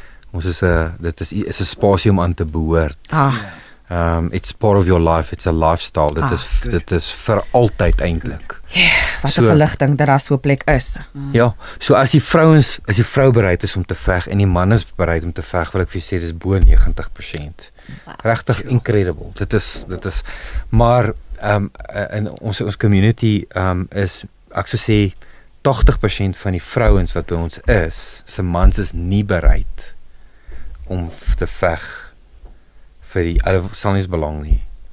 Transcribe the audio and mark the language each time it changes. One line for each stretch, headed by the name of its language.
Afrikaans: Ons is 'n spasie om aan te behoort.
English: It's part of your life, it's a lifestyle.
Afrikaans: Dit is vir altyd eintlik. Wat 'n verligting dat daar so 'n plek is. Ja, so as die vrou bereid is om te veg en die man is bereid om te veg, wil ek vir sê dis bo 90%. Regtig incredible. Dit is maar in ons community is, ek sou sê 80% van die vrouens wat by ons is, se mans is nie bereid om te veg vir die, hulle sal nie belang nie.